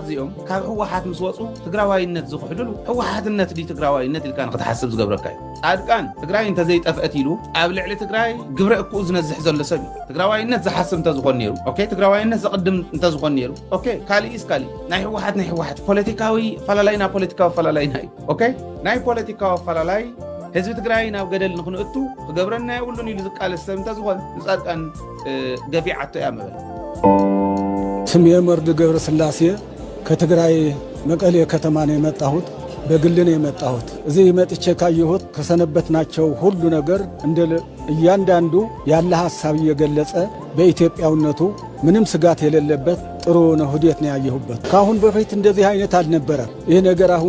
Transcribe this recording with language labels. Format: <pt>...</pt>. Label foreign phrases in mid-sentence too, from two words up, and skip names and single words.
<ti>እዚኦም ካብ ሕወሓት ምስ ወፁ ትግራዋይነት ዝኽሕድሉ ሕወሓትነት ዲ ትግራዋይነት ኢልካ ንክትሓስብ ዝገብረካ እዩ ጻድቃን ትግራይ እንተዘይጠፍአት ኢሉ ኣብ ልዕሊ ትግራይ ግብረ እኩኡ ዝነዝሕ ዘሎ ሰብ እዩ ትግራዋይነት ዝሓስብ እንተዝኾን ነይሩ ኦኬ ትግራዋይነት ዘቕድም እንተዝኾን ነይሩ ኦኬ ካሊእስ ካሊእ ናይ ሕወሓት ፖለቲካዊ ፈላላይና እዩ ኦኬ ናይ ፖለቲካዊ ፈላላይ ህዝቢ ትግራይ ናብ ገደል ንኽንእቱ ክገብረና የብሉን ኢሉ ዝቃለስ ሰብ እንተዝኾን ንጻድቃን ገፊዓቶ እያ መበል</ti> <am>ስሜ መርድ ገብረ ስላሴ ከትግራይ መቀሌ ከተማ ነው የመጣሁት በግል ነው የመጣሁት እዚህ መጥቼ ካየሁት ከሰነበትናቸው ሁሉ ነገር እንደ እያንዳንዱ ያለ ሐሳብ እየገለጸ በኢትዮጵያውነቱ ምንም ስጋት የሌለበት ጥሩ ነው ህዲየት ነው ያየሁበት ካሁን በፊት እንደዚህ አይነት አልነበረም ይሄ ነገር አሁን</am>